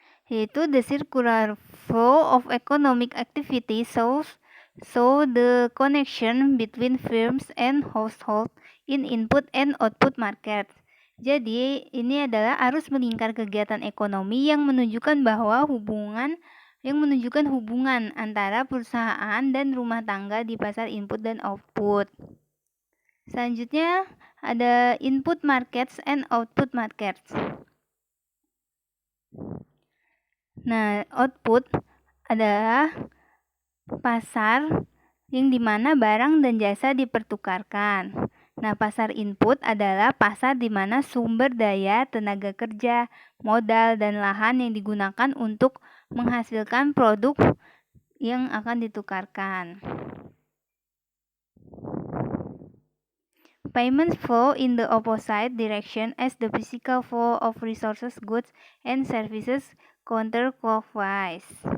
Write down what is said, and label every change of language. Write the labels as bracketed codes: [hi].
[en] Yaitu the circular flow of economic activity show the connection between firms and households in input and output market. [id] Jadi, ini adalah arus melingkar kegiatan ekonomi yang menunjukkan hubungan antara perusahaan dan rumah tangga di pasar input dan output. Selanjutnya, ada [en] input markets and output markets. [id] Nah, output adalah pasar yang dimana barang dan jasa dipertukarkan. Nah, pasar input adalah pasar di mana sumber daya, tenaga kerja, modal, dan lahan yang digunakan untuk menghasilkan produk yang akan ditukarkan. [en] Payments flow in the opposite direction as the physical flow of resources, goods, and services counterclockwise.